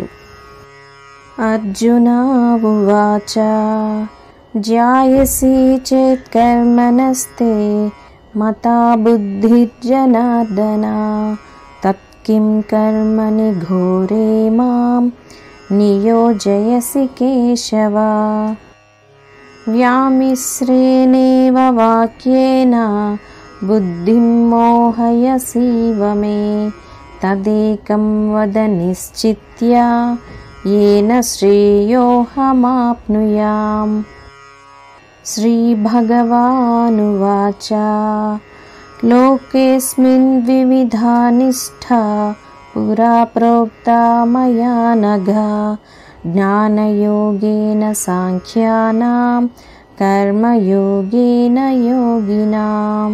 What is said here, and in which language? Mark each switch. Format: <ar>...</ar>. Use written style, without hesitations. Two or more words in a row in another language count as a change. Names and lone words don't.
<sa>అర్జున ఉవాచ జ్యాయసి చేత్ కర్మణస్తే మతా బుద్ధిర్జనార్దన తత్కిం కర్మణి ఘోరే మాం నియోజయసి కేశవ. వ్యామిశ్రేణేవ వాక్యేన బుద్ధిం మోహయసీవ మే తదేకం వద నిశ్చిత్య येन श्रेयोऽहमाप्नुयाम्. श्रीभगवानुवाच लोकेऽस्मिन् द्विविधा निष्ठा पुरा प्रोक्ता मया नघ ज्ञानयोगेन साङ्ख्यानां कर्मयोगेन योगिनाम्.</sa>